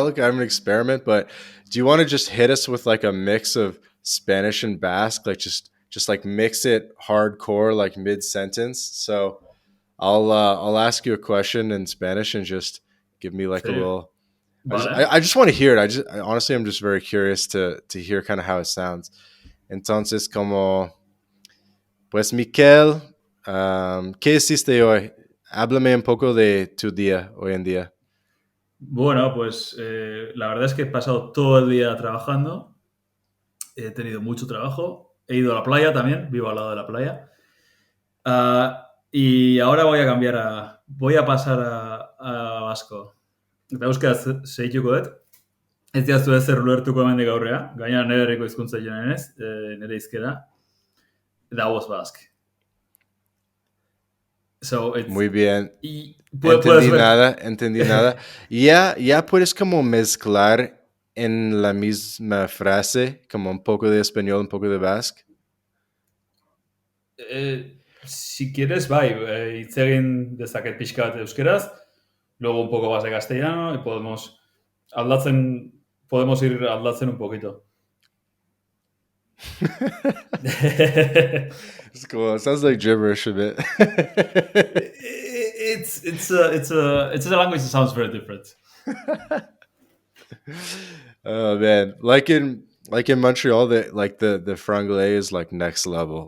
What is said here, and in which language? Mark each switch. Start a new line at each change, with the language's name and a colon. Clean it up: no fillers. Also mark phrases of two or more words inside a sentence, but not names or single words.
English: Like, I'm an experiment, but do you want to just hit us with like a mix of Spanish and Basque, like just like mix it hardcore, like mid sentence? So I'll ask you a question in Spanish and just give me like a
Spanish: Sí.
English: little.
Spanish: Vale.
English: I just want to hear it. Honestly, I'm just very curious to hear kind of how it sounds.
Spanish: Entonces, como pues Mikel, ¿qué hiciste hoy? Háblame un poco de tu día hoy en día. Bueno, pues la verdad es que he pasado todo el día trabajando. He tenido mucho trabajo. He ido a la playa también. Vivo al lado de la playa. Y ahora voy a cambiar a. Voy a pasar a Basco.
Basque: Eta euskaraz segituko dut. Ez diaztu ezer ulertuko hemendik aurrea. Gainera nire herriko hizkuntza joan ez, nire hizkera.
English: That was Basque. So it's.
Spanish: Muy bien. Y puedes Entendí ver. nada, entendí nada. Ya puedes como mezclar en la misma frase, como un poco de español, un poco de basque. Si quieres,
Basque: bai, hitz egin dezaket pixka bat euskeraz,
Spanish: luego un poco más de castellano y aldatzen, podemos ir aldatzen un poquito.
English: It's cool. It sounds like gibberish a bit. It's a language that sounds very different. Oh man, like in Montreal, the franglais is like next level.